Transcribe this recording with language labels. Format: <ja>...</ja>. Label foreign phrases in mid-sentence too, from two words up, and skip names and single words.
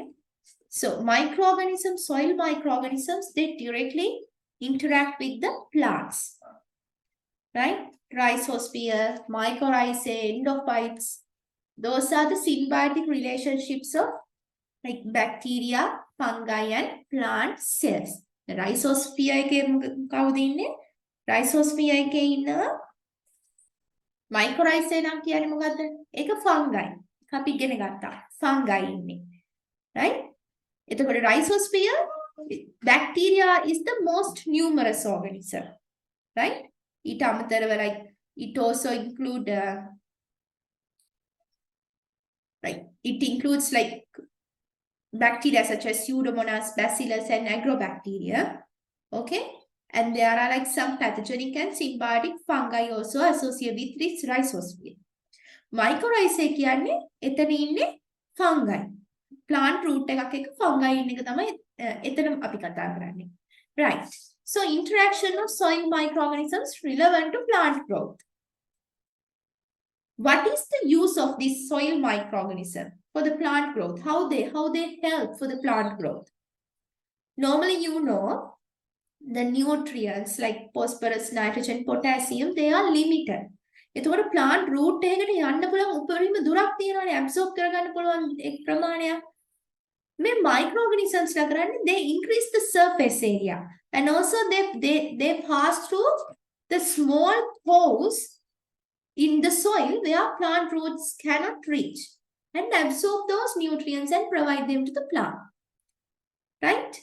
<en>So, microorganisms, soil microorganisms, they directly interact with the plants. Right? Rhizosphere, mycorrhizae, endophytes. Those are the symbiotic relationships of like bacteria, fungi, and plant cells. The rhizosphere</en> <si>එකේ කවුද ඉන්නේ? Rhizosphere එකේ ඉන්නවා mycorrhizae නම් කියන්නේ මොකද්ද? ඒක fungi. අපි ඉගෙන ගත්තා. Fungi ඉන්නේ.</si> <en>Right? එතකොට rhizosphere, bacteria is the most numerous organism. Right?</en> <si>ඊට අමතරව</si> <en>like it also include it includes like bacteria such as Pseudomonas, Bacillus, and Agrobacteria. Okay, and there are like some pathogenic and symbiotic fungi also associated with this rhizosphere.</en> <si>Mycorrhizae කියන්නේ එතන ඉන්නේ fungi.</si> <en>Plant root</en> <si>එකක් එක fungi ඉන්න එක තමයි එතන අපි කතා කරන්නේ.</si> <en>Right. So interaction of soil microorganisms relevant to plant growth. What is the use of this soil microorganism for the plant growth? How they help for the plant growth? Normally, you know, the nutrients like phosphorus, nitrogen, potassium, they are limited.</en> <si>එතකොට</si> <en>plant root</en> <si>එකකට යන්න පුළුවන් උපරිම දුරක් තියෙනවානේ absorb කරගන්න පුළුවන් එක් ප්‍රමාණයක්. මේ microorganisms ලා කරන්නේ</si> <en>they increase the surface area and also they pass through the small pores in the soil where plant roots cannot reach and absorb those nutrients and provide them to the plant. Right?</en>